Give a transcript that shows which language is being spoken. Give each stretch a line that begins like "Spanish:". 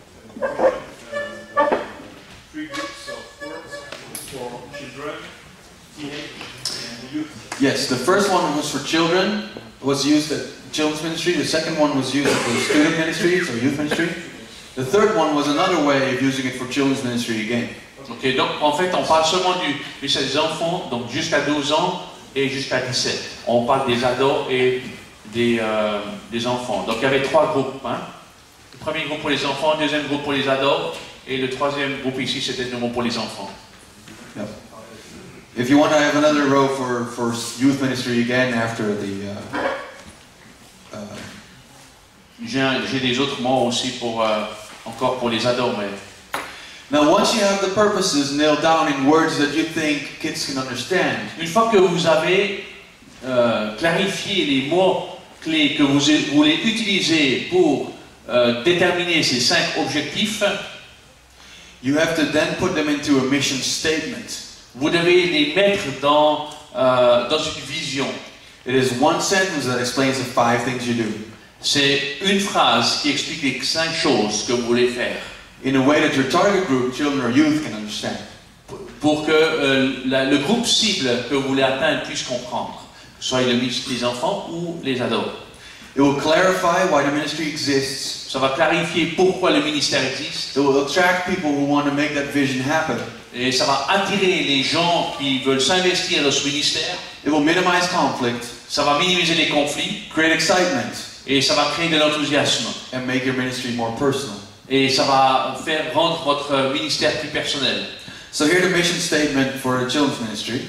English: Three groups of words for children, teenage, and youth. Yes, the first one was for children, was used at children's ministry. The second one was used for student ministries or youth ministry. The third one was another way of using it for children's ministry again.
French: Ok, donc en fait, on parle seulement du ministère des enfants, donc jusqu'à 12 ans et jusqu'à 17. On parle des ados et des enfants. Donc il y avait trois groupes. Hein. Le premier groupe pour les enfants, le deuxième groupe pour les ados, et le troisième groupe ici, c'était nouveau pour les enfants.
English: Yep. If you want to have another row for youth ministry again after the...
French: J'ai des autres mots aussi pour, encore pour les ados, mais...
English: Now once you have the purposes nailed down in words that you think kids can understand,
French: Une fois que vous avez clarifié les mots clés que vous voulez utiliser pour déterminer ces 5 objectifs,
English: you have to then put them into a mission statement.
French: vous devez les mettre dans une vision.
English: It is one sentence that explains the 5 things you do.
French: C'est une phrase qui explique les 5 choses que vous voulez faire.
English: In a way that your target group, children or youth, can understand.
French: pour que le groupe cible que vous voulez atteindre puisse comprendre, que ce soit les enfants ou les ados.
English: It will clarify why the ministry exists.
French: Ça va clarifier pourquoi le ministère existe.
English: It will attract people who want to make that vision happen.
French: Et ça va attirer les gens qui veulent s'investir dans ce ministère.
English: It will minimize conflict.
French: Ça va minimiser les conflits.
English: Create excitement.
French: Et ça va créer de l'enthousiasme.
English: And make your ministry more personal.
French: Et ça va faire rendre votre ministère plus personnel.
English: So here's the mission statement for the children's ministry.